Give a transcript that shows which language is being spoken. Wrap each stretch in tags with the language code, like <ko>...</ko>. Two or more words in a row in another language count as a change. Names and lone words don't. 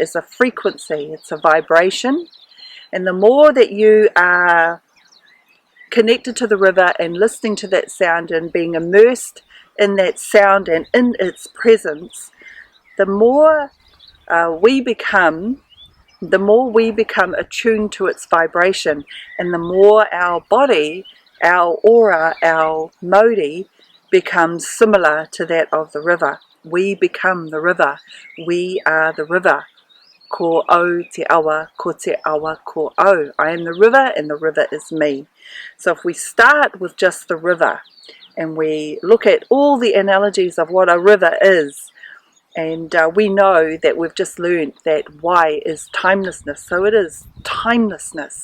<en>a frequency, it's a vibration, and the more that you are connected to the river and listening to that sound and being immersed in that sound and in its presence, the more we become attuned to its vibration, and the more our body, our aura, our Mauri becomes similar to that of the river. We become the river. We are the river.</en> <mi>Ko au te awa, ko te awa ko au.</mi> <en>I am the river and the river is me. So if we start with just the river and we look at all the analogies of what a river is, and we know that we've just learned that Y is timelessness. So it is timelessness.</en>